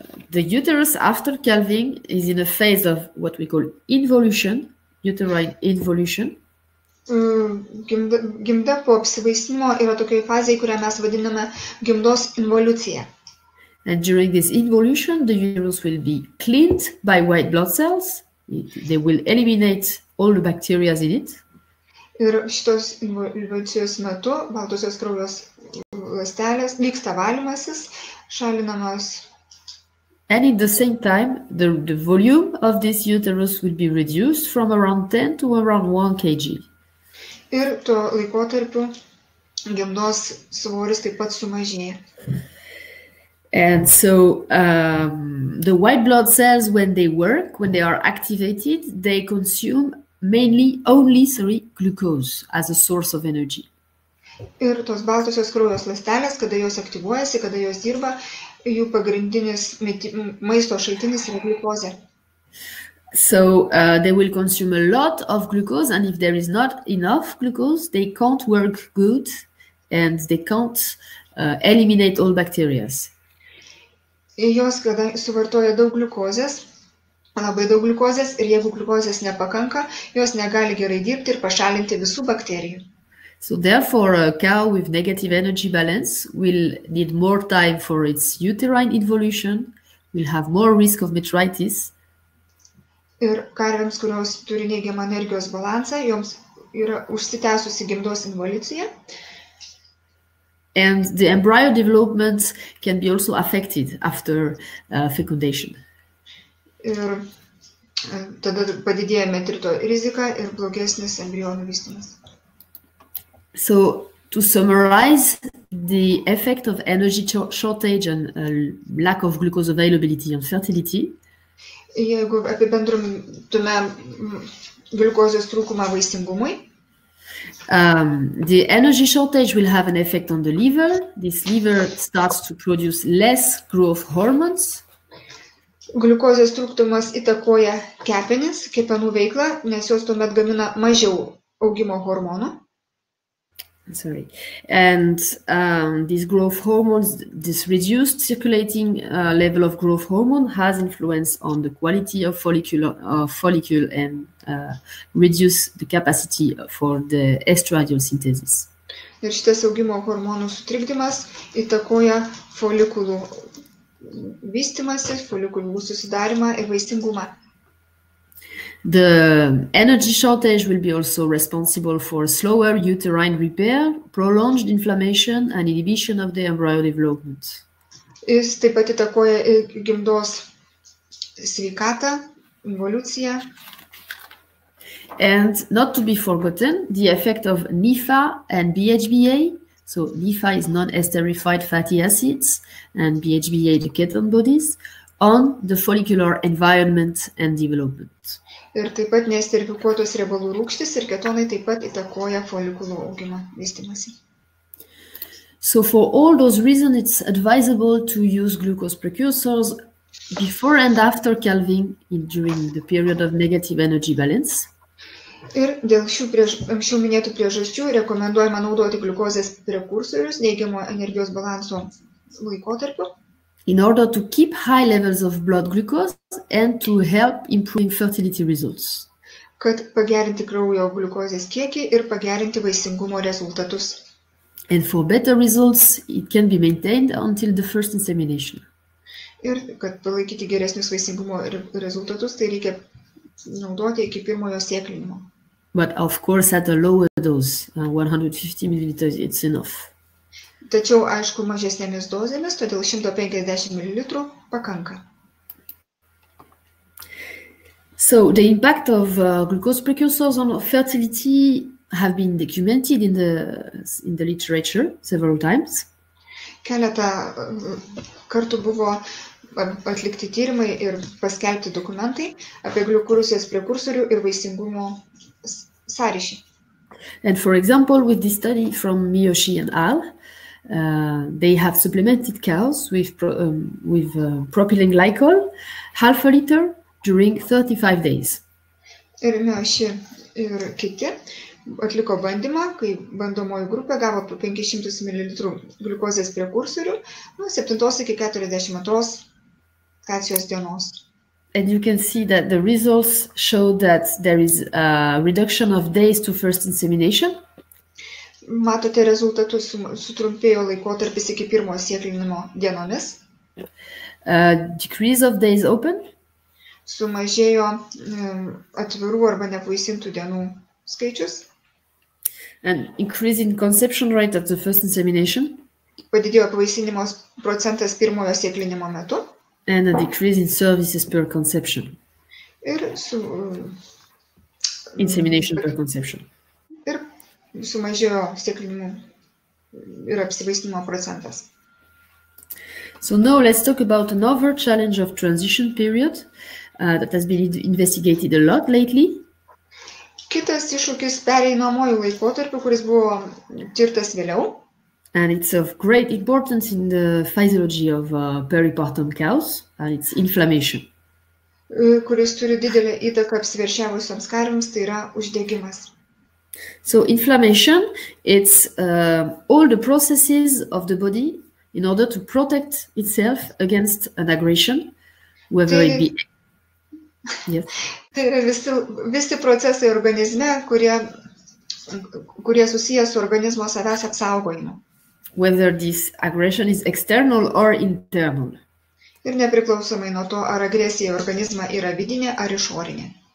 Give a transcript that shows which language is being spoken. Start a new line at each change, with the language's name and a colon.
English: The uterus after calving is in a phase of what we call involution, uterine involution.
Lithuanian: Gimda po apsivaisinimo yra tokioj fazėje, kurią mes vadiname gimdos involucija.
English: And during this involution, the uterus will be cleaned by white blood cells. They will eliminate all the bacteria in it.
Lithuanian: Ir šitos involucijos metu baltosios kraujos ląstelės vyksta valymasis, šalinamos.
English: And at the same time, the volume of this uterus will be reduced from around 10 to around 1 kg.
Lithuanian: Ir tuo laikotarpiu gimdos svoris taip pat sumažėja.
English: And so the white blood cells, when they work, when they are activated, they consume only glucose as a source of energy.
Lithuanian: Ir tos baltosios kraujos ląstelės, kada jos aktyvuojasi, kada jos dirba, jų pagrindinis maisto šaltinis yra gliukozė.
English: So they will consume a lot of glucose, and if there is not enough glucose, they can't work good and they can't eliminate all bacteria.
Lithuanian: Jos, kada suvartoja daug gliukozės, labai daug gliukozės, ir jeigu gliukozės nepakanka, jos negali gerai dirbti ir pašalinti visų bakterijų.
English: So therefore, a cow with negative energy balance will need more time for its uterine involution, will have more risk of metritis.
Lithuanian: Ir karvėms, kurios turi neigiamą energijos balansą, joms yra užsitęsusi gimdos involucija.
English: And the embryo development can be also affected after fecundation.
Lithuanian: Ir tada padidėja metrito rizika ir blogesnis embrionų vystymas.
English: So to summarize the effect of energy shortage and lack of glucose availability on fertility,
Lithuanian: jeigu apibendrintume gliukozės trūkumą vaisingumui,
English: the energy shortage will have an effect on the liver. This liver starts to produce less growth hormones.
Lithuanian: Gliukozės trūkumas įtakoja kepenis, kepenų veiklą, nes jos tuomet gamina mažiau augimo hormonų.
English: Sorry. And these growth hormones, this reduced circulating level of growth hormone has influence on the quality of follicle and reduce the capacity for the estradiol synthesis.
Lithuanian: Ir šitas augimo hormonų sutrikdymas įtakoja folikulų vystymąsi, folikulų susidarimą ir vaisingumą.
English: The energy shortage will be also responsible for slower uterine repair, prolonged inflammation, and inhibition of the embryo development.
Lithuanian: Jis taip pat įtakoja gimdos sveikatą, evoliuciją.
English: And not to be forgotten, the effect of NIFA and BHBA. So NIFA is non-esterified fatty acids and BHBA the ketone bodies on the follicular environment and development.
Lithuanian: Ir taip pat nesterifikuotos riebalų rūgštys ir ketonai taip pat įtakoja folikulų augimą, vystymąsi.
English: So for all those reasons, it's advisable to use glucose precursors before and after calving during the period of negative energy balance.
Lithuanian: Ir dėl šių anksčiau minėtų priežasčių rekomenduojama naudoti gliukozės prekursorius neigiamo energijos balanso laikotarpiu.
English: In order to keep high levels of blood glucose and to help improving fertility results.
Lithuanian: Kad pagerinti kraujo gliukozės kiekį ir pagerinti vaisingumo rezultatus.
English: And for better results, it can be maintained until the first insemination.
Lithuanian: Ir kad palaikyti geresnius vaisingumo rezultatus, tai reikia naudoti iki pirmojo sėklinimo.
English: But of course at a lower dose, 150 milliliters, it's enough.
Lithuanian: Tačiau, aišku, mažesnėmis dozėmis, todėl 150 ml pakanka.
English: So the impact of glucose precursors on fertility have been documented in the literature several times.
Lithuanian: Keletą kartų buvo atlikti tyrimai ir paskelbti dokumentai apie gliukozės prekursorių ir vaisingumo sąryšį.
English: And for example, with this study from Miyoshi and al., they have supplemented cows with propylene glycol, half a liter, during 35 days.
Lithuanian: Ir Miyoshi ir kiti atliko bandymą, kai bandomoji grupė gavo 500 ml gliukozės prekursorių nuo 7 iki 42 kacijos dienos.
English: And you can see that the results show that there is a reduction of days to first insemination.
Lithuanian: Matote rezultatus, sutrumpėjo laikotarpis iki pirmo sėklinimo dienomis.
English: Decrease of days open.
Lithuanian: Sumažėjo atvirų arba nevaisintų dienų skaičius.
English: And increase in conception rate at the first insemination.
Lithuanian: Padidėjo apvaisinimo procentas pirmojo sėklinimo metu.
English: And a decrease in services per conception.
Lithuanian: Ir
English: insemination per conception.
Lithuanian: Ir sumažėjo sėklinimų ir apsivaisinimo procentas.
English: So now let's talk about another challenge of transition period that has been investigated a lot lately.
Lithuanian: Kitas iššūkis pereinamojų laikotarpių, kuris buvo tirtas vėliau.
English: And it's of great importance in the physiology of peripartum cows, and it's inflammation.
Lithuanian: Kuris turi didelę įtaką apsiveršiavusioms karvėms, tai yra uždegimas.
English: So inflammation, it's all the processes of the body in order to protect itself against an aggression, whether it be... Yes.
Lithuanian: Tai yra visi procesai organizme, kurie susiję su organizmo savęs apsaugojimu.
English: Whether this aggression is external or internal.
Lithuanian: Ir nepriklausomai nuo to, ar agresija į organizmą yra vidinė ar išorinė.